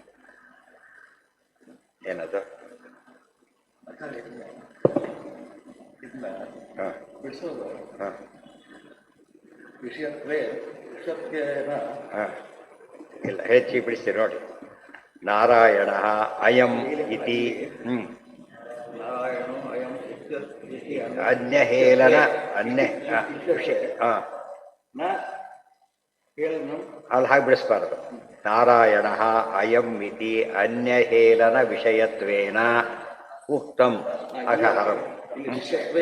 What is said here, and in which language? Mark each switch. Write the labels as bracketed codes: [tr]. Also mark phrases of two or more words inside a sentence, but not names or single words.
[kn] ಏನದು? ಹಾಂ ಹಾಂ [sa] ವಿಷಯತ್ವೇ ವಿಷತ್ವೇನ [kn] ಹಾಂ ಇಲ್ಲ ಹೆಚ್ಚಿ ಬಿಡಿಸ್ತೀರಿ ನೋಡಿ. [sa] ನಾರಾಯಣ ಅಯಂ ಇತಿ ನಾರಾಯಣೋ ಅಯಂ ಇತಿ ಅನ್ಯಹೇಳನ ಅನ್ಯ ವಿಷಯ ಹಾಂ ನ ಹೇಳನು [kn] ಅಲ್ಲಿ ಹಾಗೆ ಬಿಡಿಸ್ಬಾರ್ದು. [sa] ನಾರಾಯಣ ಅಯಂ ಇತಿ ಅನ್ಯಹೇಳನ ವಿಷಯತ್ವೇನ ಉಕ್ತಂ ಅಘಹರಂ. [kn] ಇಲ್ಲಿ ವಿಷಯತ್ವೇ